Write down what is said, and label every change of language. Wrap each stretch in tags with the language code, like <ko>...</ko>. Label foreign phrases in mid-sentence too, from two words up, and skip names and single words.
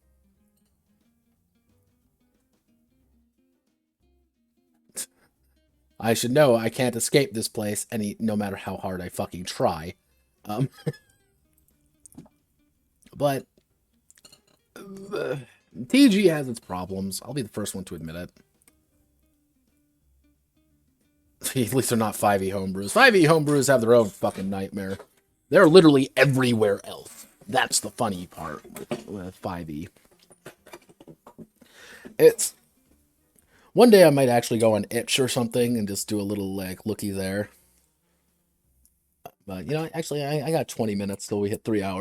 <en>I should know I can't escape this place no matter how hard I fucking try. Um, but TG has its problems. I'll be the first one to admit it. At least they're not 5e homebrews. 5e homebrews have their own fucking nightmare. They're literally everywhere else. That's the funny part with 5e. It's one day I might actually go on itch or something and just do a little like looky there. But you know, actually, I got 20 minutes till we hit 3 hours.</en>